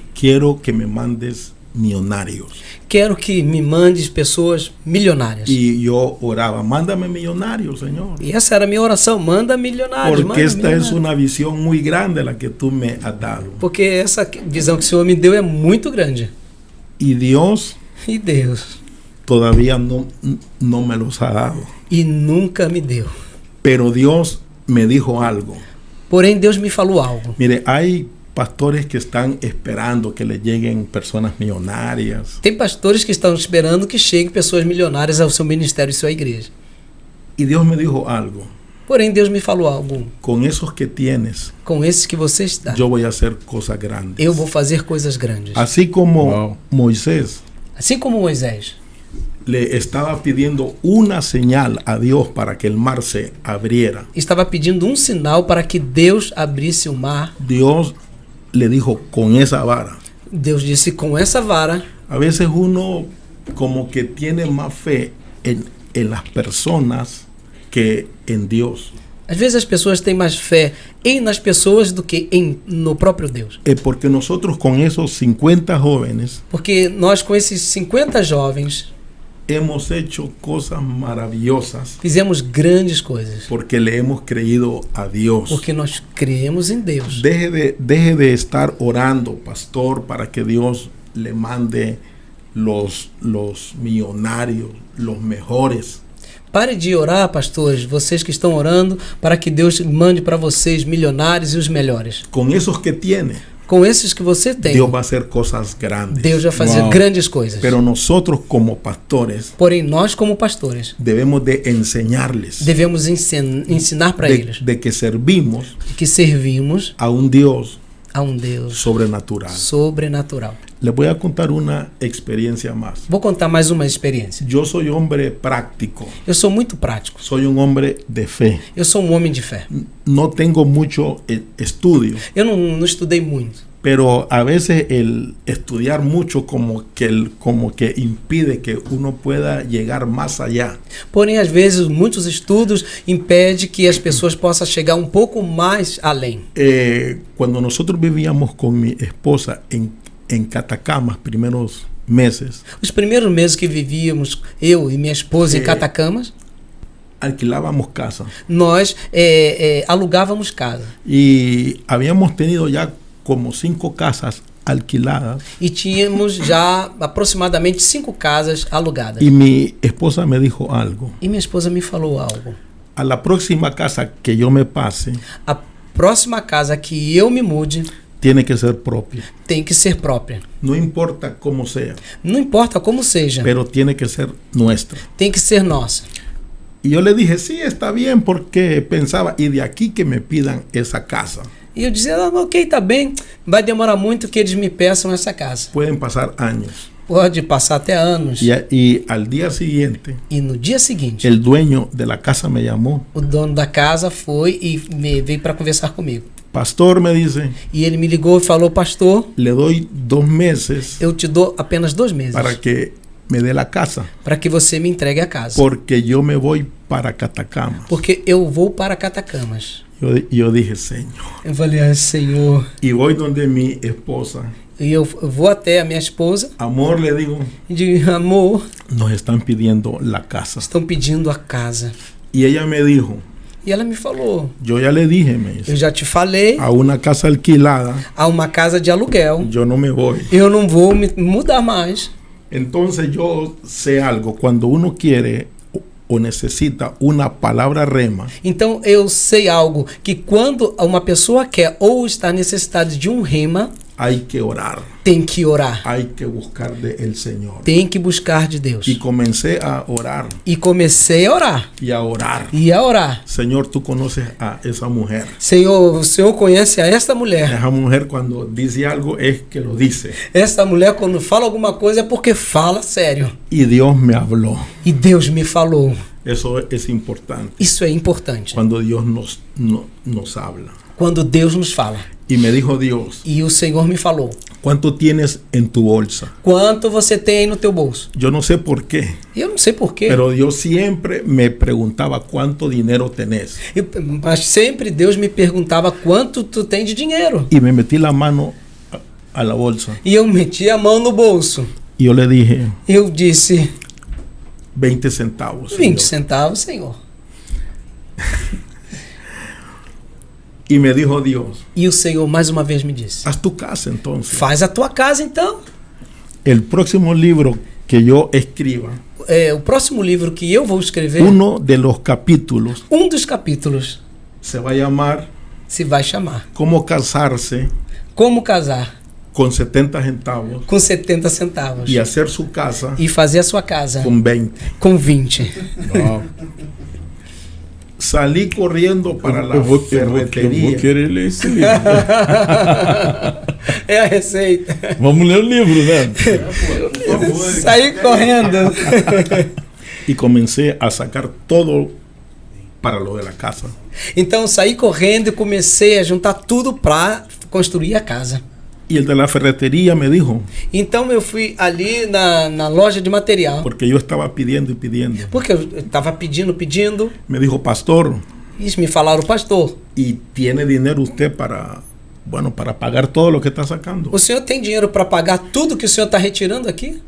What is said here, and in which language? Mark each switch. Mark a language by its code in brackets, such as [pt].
[es] Quiero que me mandes millonarios. [pt] Quero que me mandes pessoas milionárias. [es] Y yo oraba, mándame millonarios, Señor. [pt] E essa era a minha oração, manda milionários. [es] Porque esta es una visión muy grande la que tú me has dado. [pt] Porque essa visão que o Senhor me deu é muito grande. [es] Y Dios todavía no me los ha dado. [pt] E nunca me deu. [es] Pero Dios me dijo algo. [pt] Porém, Deus me falou algo. [es] Mire, hay pastores que están esperando que les lleguen personas millonarias. [pt] Tem pastores que estão esperando que cheguem pessoas milionárias ao seu ministério e sua igreja. [es] Y Dios me dijo algo. [pt] Porém, Deus me falou algo. [es] Com esos que tienes, [pt] com esses que você está, eu vou fazer coisas grandes. Eu vou fazer coisas grandes. Assim como Moisés. Assim como Moisés [es] le estaba pidiendo una señal a Dios para que el mar se abriera. [pt] Estava pedindo um sinal para que Deus abrisse o mar. [es] Dios le dijo con esa vara. [pt] Deus disse com essa vara. [es] A veces uno como que tiene más fe en las personas que en Dios. [pt] Às vezes as pessoas têm mais fé nas pessoas do que no próprio Deus. [es] Porque nosotros con esos 50 jóvenes. [pt] Porque nós com esses 50 jovens [es] hemos hecho cosas maravillosas. [pt] Fizemos grandes coisas. [es] Porque le hemos creído a Dios. [pt] Porque nós creemos em Deus. [es] Deje de estar orando, pastor, para que Dios le mande los millonarios, los mejores. [pt] Pare de orar, pastores, vocês que estão orando, para que Deus mande para vocês milionários e os melhores. [es] Con esos que tiene, [pt] Com esses que você tem, [es] Dios va a hacer cosas grandes. [pt] Deus vai fazer Uau. grandes coisas. [es] Pero nosotros como pastores [pt] Porém, nós como pastores, [es] debemos de enseñarles [pt] devemos ensinar para eles [es] de que servimos [pt] que servimos [es] a un Dios [pt] a um Deus [es] sobrenatural. [pt] sobrenatural. [es] Les voy a contar una experiencia más. [pt] Vou contar mais uma experiência. [es] Yo soy hombre práctico, [pt] Eu sou muito prático. [es] soy un hombre de fe. [pt] Eu sou um homem de fé. [es] No tengo mucho estudio, [pt] Eu não estudei muito. [es] pero a veces el estudiar mucho como que impide que uno pueda llegar más allá. [pt] Porém, às vezes, muitos estudos impedem que as pessoas possam chegar um pouco mais além. [es] Cuando nosotros vivíamos con mi esposa en Catacamas, primeros meses, [pt] Os primeiros meses que vivíamos, eu e minha esposa, em Catacamas, [es] alquilábamos casa [pt] nós alugávamos casa. [es] y habíamos tenido ya como 5 casas alquiladas [pt] E tínhamos já aproximadamente 5 casas alugadas. [es] y mi esposa me dijo algo. [pt] E minha esposa me falou algo. [es] A la próxima casa que yo me pase, [pt] A próxima casa que eu me mude [es] tiene que ser propia. [pt] tem que ser própria. [es] No importa cómo sea, [pt] Não importa como seja, [es] pero tiene que ser nuestra. [pt] tem que ser nossa. [es] Y yo le dije, sí, está bien, porque pensaba, y de aquí que me pidan esa casa. [pt] E eu dizia, ok, tá bem, vai demorar muito que eles me peçam essa casa. [es] Pueden pasar años. [pt] Pode passar até anos. [es] Y al día siguiente, [pt] E no dia seguinte, [es] el dueño de la casa me llamó. [pt] o dono da casa foi e veio para conversar comigo. [es] Pastor, me dice, [pt] E ele me ligou e falou, pastor, [es] le doy 2 meses [pt] eu te dou apenas 2 meses [es] para que me dé la casa, [pt] para que você me entregue a casa. [es] porque yo me voy para Catacamas. [pt] Porque eu vou para Catacamas. [es] Yo dije, Señor. [pt] Eu falei, ai, Senhor. [es] Y voy donde mi esposa. [pt] E eu vou até a minha esposa [es] Amor, le digo, [pt] e digo, amor, [es] nos están pidiendo la casa. [pt] estão pedindo a casa. [es] Y ella me dijo, [pt] E ela me falou, [es] yo ya le dije, me dice, [pt] eu já te falei, [es] a una casa alquilada, [pt] há uma casa de aluguel. [es] yo no me voy. [pt] Eu não vou me mudar mais. [es] Entonces yo sé algo, cuando uno quiere o necesita una palabra rema, [pt] Então eu sei algo, que quando uma pessoa quer ou está necessitada de um rema, [es] hay que orar, [pt] tem que orar, [es] hay que buscar del Señor. [pt] tem que buscar de Deus. [es] Y comencé a orar [pt] E comecei a orar. [es] y a orar. [pt] E a orar. [es] Señor, tú conoces a esa mujer. [pt] Senhor, o Senhor conhece a esta mulher. [es] Esa mujer cuando dice algo es que lo dice. [pt] Esta mulher, quando fala alguma coisa, é porque fala sério. [es] Y Dios me habló. [pt] E Deus me falou. [es] Eso es importante. [pt] Isso é importante. [es] Cuando Dios nos habla. [pt] Quando Deus nos fala. [es] Y me dijo Dios, [pt] E o Senhor me falou. [es] ¿cuánto tienes en tu bolsa? [pt] Quanto você tem aí no teu bolso? [es] Yo no sé por qué, [pt] E eu não sei porquê. [es] pero Dios siempre me preguntaba cuánto dinero tenés. [pt] Mas sempre Deus me perguntava quanto tu tem de dinheiro. [es] Y me metí la mano a la bolsa. [pt] E eu meti a mão no bolso. [es] Y yo le dije, [pt] Eu disse, [es] 20 centavos. [pt] 20 centavos, Senhor. [es] Y me dijo Dios, [pt] E o Senhor mais uma vez me disse, [es] haz tu casa entonces. [pt] faz a tua casa então. [es] El próximo libro que yo escriba, [pt] O próximo livro que eu vou escrever, [es] uno de los capítulos [pt] dos capítulos, [es] se va a llamar [pt] se vai chamar [es] Cómo casarse [pt] Como casar [es] con 70 centavos [pt] com 70 centavos [es] y hacer su casa [pt] e fazer a sua casa [es] con 20. [pt] com 20. Uau. [es] Salí corriendo para la [pt] Eu vou [es] ferretería. [pt] querer ler esse livro. É a receita. Vamos ler o livro, né? Saí correndo. [es] Y comencé a sacar todo para lo de la casa. [pt] Então saí correndo e comecei a juntar tudo para construir a casa. [es] Y el de la ferretería me dijo, [pt] Então eu fui ali na loja de material, [es] porque yo estaba pidiendo y pidiendo, [pt] porque eu estava pedindo, [es] me dijo, pastor, [pt] e me falaram, pastor, [es] ¿y tiene dinero usted para pagar todo lo que está sacando? [pt] o senhor tem dinheiro para pagar tudo que o senhor está retirando aqui?